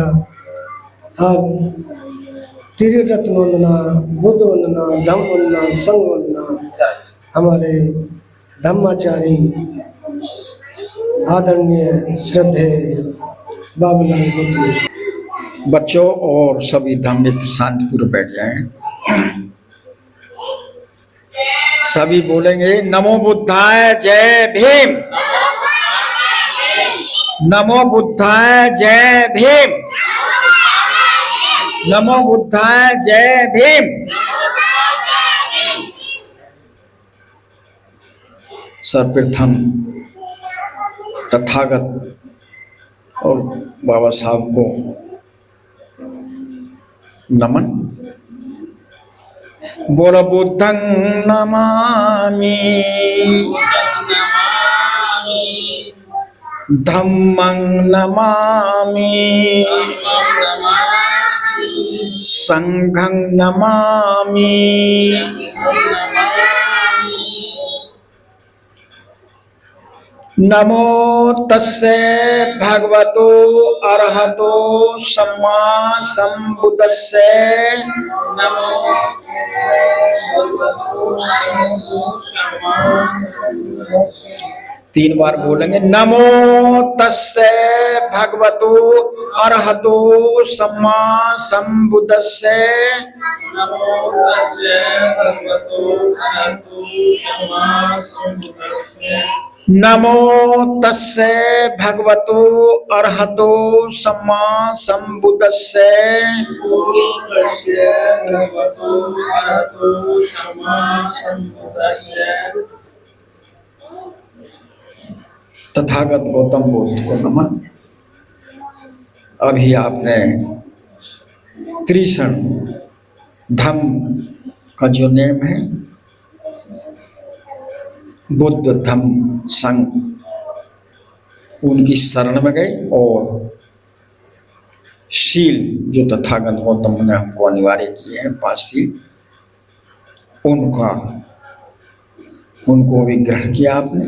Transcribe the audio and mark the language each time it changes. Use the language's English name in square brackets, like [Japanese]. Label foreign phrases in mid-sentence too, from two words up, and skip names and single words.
[Hindi] अब त्रिरत्न वंदना, बुद्ध वंदना, धम्म वंदना, संघ वंदना हमारे धम्माचारी आदरणीय श्रद्धे बाबूलाल बुद्ध। बच्चों और सभी धम्मित्र शांतिपूर्वक बैठ जाएं। सभी बोलेंगे [Sanskrit] नमो बुद्धाय [Hindi] जय भीम, [Sanskrit] नमो बुद्धाय [Hindi] जय भीम, [Sanskrit] नमो बुद्धाय [Hindi] जय भीम। सर्वप्रथम तथागत और बाबा साहब को नमन। [Pali] बोल बुद्धं नमामि, धम्मं नमामि, संघं नमामि। नमो तस्से भगवतो अरहतो सम्मा संबुद्दस्से। [Hindi] तीन बार बोलेंगे। [Pali] नमो तस्से भगवतो अरहतो सम्मा संबुद्दस्से। नमो तस्से भगवतो अरहतो सम्मा संबुद्दस्से। [Hindi] तथागत गौतम बुद्ध को नमन। अभी आपने त्रिशरण धम्म का जो नेम है, बुद्ध धम्म संघ, उनकी शरण में गए और शील जो तथागत गौतम ने हमको अनिवार्य किए हैं, 5 शील, उनको भी ग्रहण किया आपने।